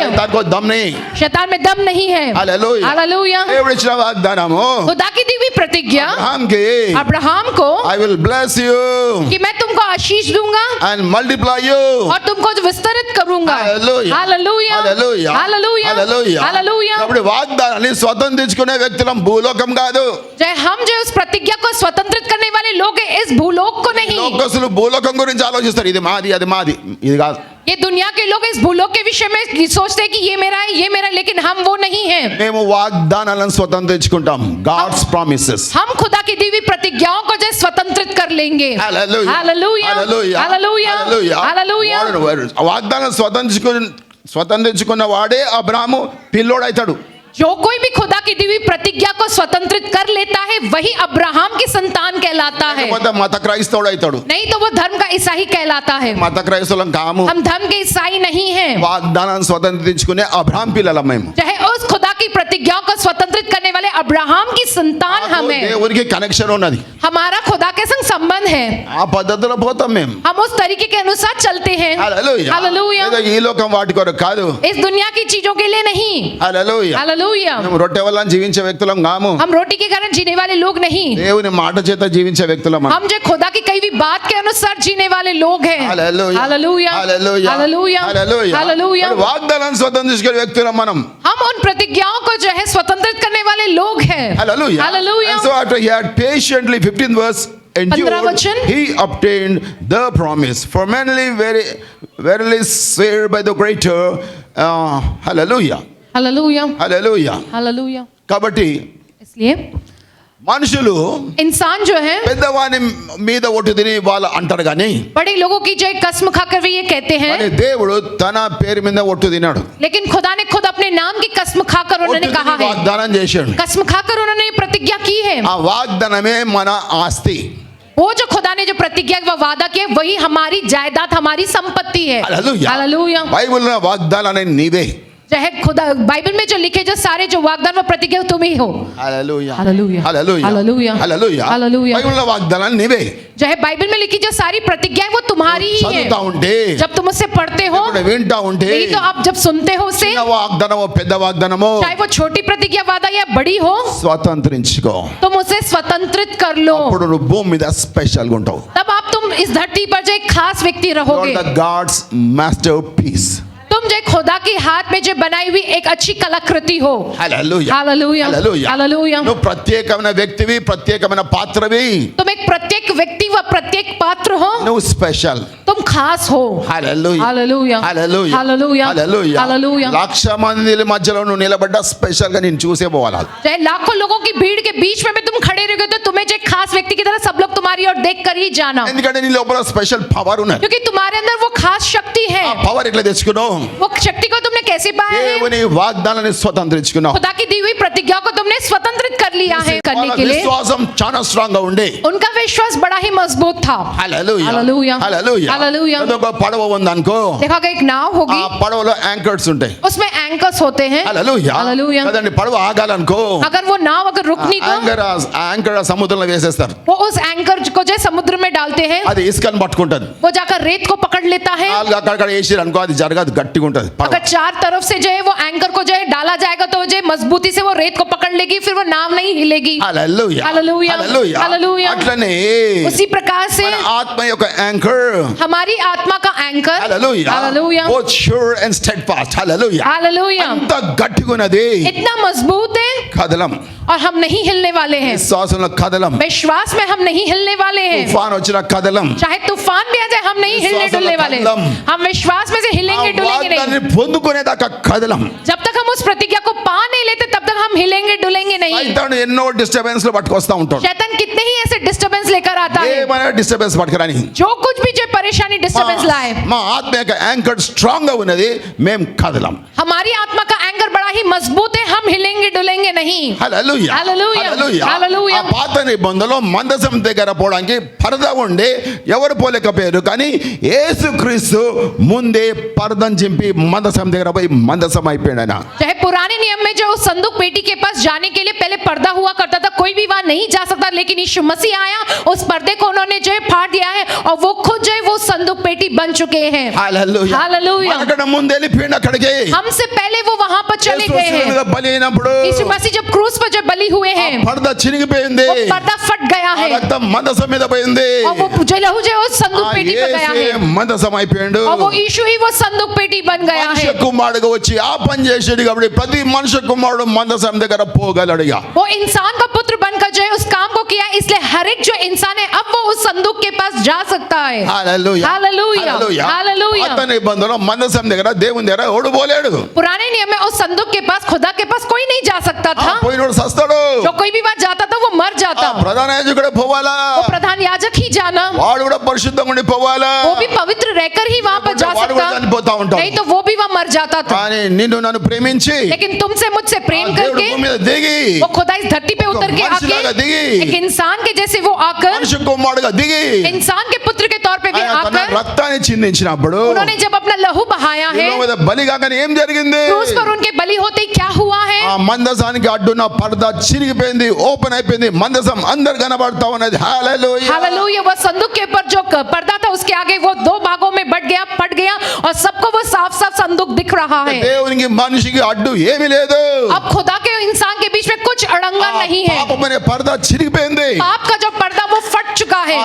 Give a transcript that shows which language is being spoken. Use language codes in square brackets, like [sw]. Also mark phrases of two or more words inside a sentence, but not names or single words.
[hi] शैतान को दम नहीं शैतान में दम नहीं है। [te] హల్లెలూయా [hi] हालेलुया। [te] దేవుడు ఇచ్చిన వాగ్దానము [hi] खुदा की दी हुई प्रतिज्ञा [te] అబ్రహాంకి [hi] अब्राहम को [en] I will bless you [hi] कि मैं तुमको आशीष दूंगा [en] and multiply you. [hi] और तुमको विस्तरित करूंगा। [en] Hallelujah. [hi] हालेलुया [en] Hallelujah. [hi] हालेलुया [en] Hallelujah. [hi] हालेलुया। [te] కాబట్టి వాగ్దానాన్ని స్వతంత్రించుకునే వ్యక్తులం భూలోకం కాదు [hi] जय हम जो उस प्रतिज्ञा को स्वतंत्रित करने वाले लोग हैं, इस भूलोक को नहीं। [te] లోకస్తులు భూలోకం గురించి ఆలోచిస్తారు ఇది మాది అది మాది ఇది కాదు [hi] ये दुनिया के लोग इस भूलोक के विषय में सोचते हैं कि ये मेरा है ये मेरा है, लेकिन हम वो नहीं हैं। [te] మేము వాగ్దానాలను స్వతంత్రించుకుంటాం [en] God's promises [hi] हम खुदा की दी हुई प्रतिज्ञाओं को जो स्वतंत्रित कर लेंगे। [te] హల్లెలూయా [hi] हालेलुया [te] హల్లెలూయా [hi] हालेलुया [te] హల్లెలూయా [hi] हालेलुया। [te] వాగ్దానం స్వతంత్రించుకున్న వాడే అబ్రాహాము పిల్లోడైతాడు [hi] जो कोई भी खुदा की दी हुई प्रतिज्ञा को स्वतंत्रित कर लेता है वही अब्राहम की संतान कहलाता है। [te] లేకపోతే మత క్రైస్తవుడు అవుతాడు [hi] नहीं तो वो धर्म का ईसाई कहलाता है। [te] మత క్రైస్తవులం కాము [hi] हम धर्म के ईसाई नहीं हैं। [te] వాగ్దానాన్ని స్వతంత్రించుకునే అబ్రహాం పిల్లలం మేము [hi] चाहे उस खुदा की प्रतिज्ञाओं को स्वतंत्रित करने वाले अब्राहम की संतान हम हैं। [te] దేవునికి కనెక్షన్ ఉన్నది [hi] हमारा खुदा के संग संबंध है। [te] ఆ పద్ధతిలో పోతాం మేము [hi] हम उस तरीके के अनुसार चलते हैं। [te] హల్లెలూయా [hi] हालेलुया। [te] ఏదో ఈ లోకం వాటి కొరకు కాదు [hi] इस दुनिया की चीजों के लिए नहीं। [te] హల్లెలూయా [hi] हालेलुया। [te] మేము రొట్టె వల్ల జీవించే వ్యక్తులం కాము [hi] हम रोटी के कारण जीने वाले लोग नहीं। [te] దేవుని మాట చేత జీవించే వ్యక్తులం [hi] हम जो खुदा की कही हुई बात के अनुसार जीने वाले लोग हैं। [te] హల్లెలూయా [hi] हालेलुया [te] హల్లెలూయా [hi] हालेलुया [te] హల్లెలూయా [hi] हालेलुया। [te] వాగ్దానాన్ని స్వతంత్రించుకునే వ్యక్తులం మనం [hi] हम उन प्रतिज्ञाओं को जो है स्वतंत्रित करने वाले लोग हैं। [en] hallelujah [hi] हालेलुया। [en] and so after he had patiently 15th verse 15 endured [hi] वचन। [en] he obtained the promise for manly verily swear by the greater hallelujah [hi] हालेलुया [en] hallelujah [hi] हालेलुया। [te] కాబట్టి [hi] इसलिए [te] మనుషులు [hi] इंसान जो है [te] పెద్దవాని మీద ఒట్టు తిని వాళ్ళు అంటారు కానీ [hi] बड़े लोगों की जो एक कसम खाकर वे ये कहते हैं, [te] కానీ దేవుడు తన పేరు మీద ఒట్టు తినాడు [hi] लेकिन खुदा ने खुद अपने नाम की कसम खाकर [te] ఒట్టు [hi] उन्होंने कहा [te] తిని [hi] है, [te] వాగ్దానం చేశాడు [hi] कसम खाकर उन्होंने ये प्रतिज्ञा की है। [te] ఆ వాగ్దానమే మన ఆస్తి [hi] वो जो खुदा ने जो प्रतिज्ञा व वादा किया वही हमारी जायदाद हमारी संपत्ति है। [te] హల్లెలూయా [hi] हालेलुया। [te] బైబిల్లో వాగ్దానాన్ని నీవే [hi] चाहे खुदा बाइबल में जो लिखे जो सारे जो वागदान व प्रतिज्ञा तुम ही हो। [te] హల్లెలూయా [hi] हालेलुया [te] హల్లెలూయా [hi] हालेलुया [te] హల్లెలూయా [hi] हालेलुया। [te] బైబిల్లో వాగ్దానాలు నీవే [hi] चाहे बाइबल में लिखी जो सारी प्रतिज्ञाएं वो तुम्हारी ही है। [te] చదువుతా ఉంటే [hi] जब तुम उससे पढ़ते हो, [te] ఇప్పుడు వింటా ఉంటే [hi] नहीं तो आप जब सुनते हो उसे, [te] చిన్న వాగ్దానమో పెద్ద వాగ్దానమో [hi] चाहे वो छोटी प्रतिज्ञा वादा या बड़ी हो, [te] స్వతంత్రించుకో [hi] तुम उसे स्वतंत्रित कर लो। [te] అప్పుడు నువ్వు భూమి మీద స్పెషల్ గా ఉంటావు [hi] तब आप तुम इस धरती पर जो एक खास व्यक्ति रहोगे। [en] The God's master piece [hi] तुम जो खुदा के हाथ में जो बनाई हुई एक अच्छी कलाकृति हो। [te] హల్లెలూయా [hi] हालेलुया [te] హల్లెలూయా [hi] हालेलुया। [te] నువ్వు ప్రత్యేకమైన వ్యక్తివి ప్రత్యేకమైన పాత్రవి [hi] तुम एक प्रत्येक व्यक्ति व प्रत्येक पात्र हो। [te] నువ్వు స్పెషల్ [hi] तुम खास हो। [te] హల్లెలూయా [hi] हालेलुया [te] హల్లెలూయా [hi] हालेलुया [te] హల్లెలూయా [hi] हालेलुया। [te] లక్ష మంది మధ్యలో నువ్వు నిలబడ్డా స్పెషల్ గా నేను చూసే పోవాలి [hi] चाहे लाखों लोगों की भीड़ के बीच में भी तुम खड़े रहोगे तो तुम्हें जो एक खास व्यक्ति की तरह सब लोग तुम्हारी ओर देख कर ही जाना, [te] ఎందుకంటే నీ లోపల [en] special power [te] ఉన్నది [hi] क्योंकि तुम्हारे अंदर वो खास शक्ति है। [te] ఆ పవర్ ఎట్లా తెచ్చుకున్నావు [hi] वो शक्ति को तुमने कैसे पाया है? [te] దేవుని వాగ్దానాన్ని స్వతంత్రించుకున్నావు [hi] खुदा की दी हुई प्रतिज्ञा को तुमने स्वतंत्रित कर लिया है करने [te] వాళ్ళ [hi] के लिए। [te] విశ్వాసం చాలా స్ట్రాంగ్ గా ఉండే. [hi] उनका विश्वास बड़ा ही मजबूत था। [te] హల్లెలూయా హల్లెలూయా హల్లెలూయా హల్లెలూయా। ఏదో ఒక పడవ ఉందనుకో, [hi] देखा गया एक नाव [te] ఆ [hi] होगी, [te] పడవలో యాంకర్స్ ఉంటాయి. [hi] उसमें एंकर्स होते हैं। [te] హల్లెలూయా హల్లెలూయా। కదండి, పడవ ఆగాలనుకో [hi] अगर वो नाव अगर रुकनी तो [te] యాంకర్ సముద్రంలో వేసేస్తారు. [hi] वो उस एंकर को जो है समुद्र में डालते हैं, [te] అది ఇసుకని పట్టుకుంటది. [hi] वो जाकर रेत को पकड़ लेता है। [te] అక్కడక్కడ వేసిరు అనుకో, అది జరగదు, గట్టిగా ఉంటది పడవ. [hi] अगर चार तरफ से जो है वो एंकर को जो है डाला जाएगा तो जो है मजबूती से वो रेत को पकड़ लेगी, फिर वो नाव नहीं हिलेगी। [te] హల్లెలూయా హల్లెలూయా హల్లెలూయా హల్లెలూయా। అట్లనే [hi] उसी प्रकार से [te] మన ఆత్మ యొక్క యాంకర్ [hi] हमारी आत्मा का एंकर, [te] హల్లెలూయా హల్లెలూయా [en] both sure and steadfast [te] హల్లెలూయా [hi] हालेलुया, [te] అంత గట్టిగా ఉన్నది, [hi] इतना मजबूत है [te] కదలం. [hi] और हम नहीं हिलने वाले हैं। [te] విశ్వాసంలో కదలం. [hi] विश्वास में हम नहीं हिलने वाले हैं। [te] తుఫాన్ వచ్చిన కదలం. [hi] चाहे तूफान भी आ जाए हम नहीं हिलने विश्वास डुलने वाला वाले। कदम। हम विश्वास में से [te] ఆ [hi] हिलेंगे डुलेंगे नहीं। [te] వాగ్దానాన్ని పొందుకునేదాకా కదలం. [hi] जब तक हम उस प्रतिज्ञा को पा नहीं लेते तब तक हम हिलेंगे डुलेंगे नहीं। [te] సైతాను ఎన్నో డిస్టర్బెన్స్ లో పట్టుకొస్తా ఉంటాడు. [hi] शैतान कितने ही ऐसे डिस्टर्बेंस लेकर आता है, [te] ఏమైనా డిస్టర్బెన్స్ పట్టుకురాని. [hi] जो कुछ भी जो परेशानी डिस्टर्बेंस लाए। [te] మా ఆత్మ యొక్క యాంకర్ స్ట్రాంగ్ గా ఉన్నది, మేము కదలం. [hi] हमारी आत्मा का एंकर बड़ा ही मजबूत है, हम हिलेंगे डुलेंगे नहीं। [te] హల్లెలూయా హల్లెలూయా హల్లెలూయా. హల్లెలూయా। ఆ పాత నిబంధనలో మందసం దగ్గర పోవడానికి పరదా ఉండే, ఎవరు పోలేకపోయారు. కానీ యేసుక్రీస్తు ముందే పరదం చింపి మందసం దగ్గర పోయి మందసం అయిపోయాడు ఆయన. [hi] चाहे पुराने नियम में जो उस संदूक पेटी के पास जाने के लिए पहले पर्दा हुआ करता था, कोई भी वहां नहीं जा सकता, लेकिन यीशु मसीह आया, उस पर्दे को उन्होंने जो है फाड़ दिया है और वो खुद जो है वो संदूक पेटी बन चुके हैं। [te] హల్లెలూయా [hi] हालेलुया। [te] మనకన్నా ముందు వెళ్ళిపోయిండు అక్కడికి. [hi] हमसे पहले वो वहां पर चले [te] యేసు [hi] गए [te] శిలువ మీద [hi] हैं। [te] బలి అయినప్పుడు [hi] यीशु मसीह जब क्रूस पर जब बलि हुए हैं, [te] పరద చినిగిపోయింది, [hi] वो पर्दा फट गया [te] ఆ [hi] है [te] రక్తం మందసం మీద పోయింది. [hi] और वो जो लहू जो है उस संदूक [te] ఆ [hi] पेटी पर गया [te] యేసే [hi] है [te] మందసం అయిపోయాడు. [hi] और वो यीशु ही वो संदूक पेटी बन गया [te] మనుష్య [hi] है। [te] కుమారుడుగా వచ్చి ఆ పని చేసాడు కాబట్టి ప్రతి మనుష్య కుమారుడు మందసం దగ్గర పోగలడుగా. [hi] वो इंसान का पुत्र बनकर जो है उस काम को किया, इसलिए हर एक जो इंसान है अब वो उस संदूक के पास जा सकता है। [te] హల్లెలూయా [hi] हालेलुया [te] హల్లెలూయా. [hi] हालेलुया। [te] పాత నిబంధనలో మందసం దగ్గర దేవుని దగ్గర ఎవడు పోలేడు. [hi] पुराने नियम में उस संदूक के पास, खुदा के पास कोई नहीं जा सकता [te] ఆ [hi] था। [te] పోయినోడు సస్తాడు. [hi] जो कोई भी वहां जाता था वो मर [te] ఆ [hi] जाता। [te] ప్రధాన యాజకుడే పోవాలా, [hi] वो प्रधान याजक ही जाना, [te] వాడు కూడా పరిశుద్ధంగా ఉండి పోవాలా. [hi] वो भी पवित्र रहकर ही वहां पर जा [te] వాడు కూడా [hi] सकता, [te] చనిపోతా ఉంటాడు. [hi] नहीं तो वो भी वहां मर जाता था। [te] కానీ నిన్ను నన్ను ప్రేమించి [hi] लेकिन तुमसे मुझसे प्रेम [te] ఆ దేవుడు [hi] करके [te] భూమి మీద దిగి [hi] वो खुदा इस धरती पे उतर के [te] మనిషిలాగా [hi] आके [te] దిగి [hi] एक इंसान के जैसे वो आकर, [te] మనిషి కుమారుడుగా దిగి [hi] इंसान के पुत्र के तौर पे भी [te] ఆయన తన [hi] आकर [te] రక్తాన్ని చిందించినప్పుడు [hi] उन्होंने जब अपना लहू बहाया है, [te] శిలువ మీద బలి కాగానే ఏం జరిగింది? [hi] क्रूस पर उनके बलि होते ही क्या हुआ है? [te] ఆ మందసానికి అడ్డున్న పరద చిరిగిపోయింది, ఓపెన్ అయిపోయింది, మందసం అందరు కనబడతా ఉన్నది. హల్లెలూయా [hi] हालेलुया। वो संदूक के ऊपर जो पर्दा था उसके आगे वो दो भागों में बट गया, फट गया और सबको वो साफ साफ संदूक दिख रहा है। [te] దేవునికి మనిషికి అడ్డు ఏమీ లేదు. [hi] अब खुदा के इंसान के बीच में कुछ अड़ंगा नहीं है। [te] పాపమనే పరద చిరిగిపోయింది. [hi] पाप का जो पर्दा वो फट चुका है,